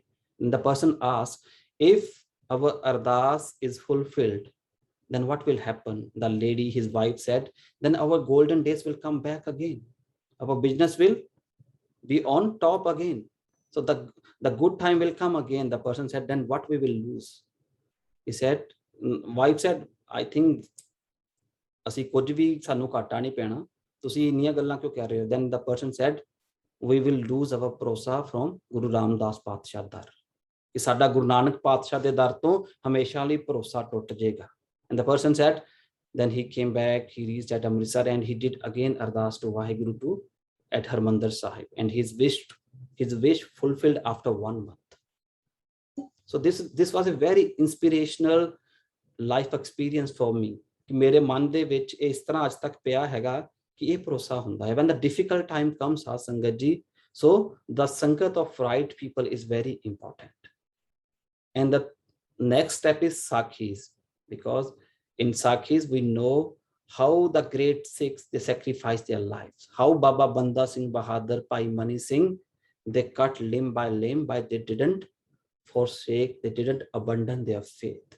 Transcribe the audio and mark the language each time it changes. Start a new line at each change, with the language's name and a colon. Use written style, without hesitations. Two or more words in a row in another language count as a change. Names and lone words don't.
English: And the person asked, if our ardas is fulfilled, then what will happen? The lady, his wife said, then our golden days will come back again. Our business will be on top again. So the good time will come again. The person said, then what we will lose? He said, wife said, I think
Punjabi: ਅਸੀਂ ਕੁਝ ਵੀ ਸਾਨੂੰ ਘਾਟਾ ਨਹੀਂ ਪੈਣਾ, ਤੁਸੀਂ ਇੰਨੀਆਂ ਗੱਲਾਂ ਕਿਉਂ ਕਰ ਰਹੇ ਹੋ?
English: Then the person said, we will lose our
Punjabi: ਭਰੋਸਾ from ਗੁਰੂ ਰਾਮਦਾਸ ਪਾਤਸ਼ਾਹ ਦਰ, ਕਿ ਸਾਡਾ ਗੁਰੂ ਨਾਨਕ ਪਾਤਸ਼ਾਹ ਦੇ ਦਰ ਤੋਂ ਹਮੇਸ਼ਾ ਲਈ ਭਰੋਸਾ ਟੁੱਟ ਜਾਏਗਾ.
English: And the person said, then he came back, he reached at Amritsar and he did again ardas to Waheguru to at Harmandir Sahib, and his wish fulfilled after 1 month. So this was a very inspirational life experience for me.
Punjabi: ਕਿ ਮੇਰੇ ਮਨ ਦੇ ਵਿੱਚ ਇਸ ਤਰ੍ਹਾਂ ਅੱਜ ਤੱਕ ਪਿਆ ਹੈਗਾ ਕਿ ਇਹ ਭਰੋਸਾ ਹੁੰਦਾ ਹੈ.
English: When the difficult time comes,
Punjabi: ਸਾਧ ਸੰਗਤ ਜੀ,
English: so the sangat of right people is very important. And the next step is Sakhis, because in Sakhis we know how the great Sikhs, they sacrificed their lives, how Baba Banda Singh Bahadur, Bhai Mani Singh, they cut limb by limb, but they didn't forsake, they didn't abandon their faith.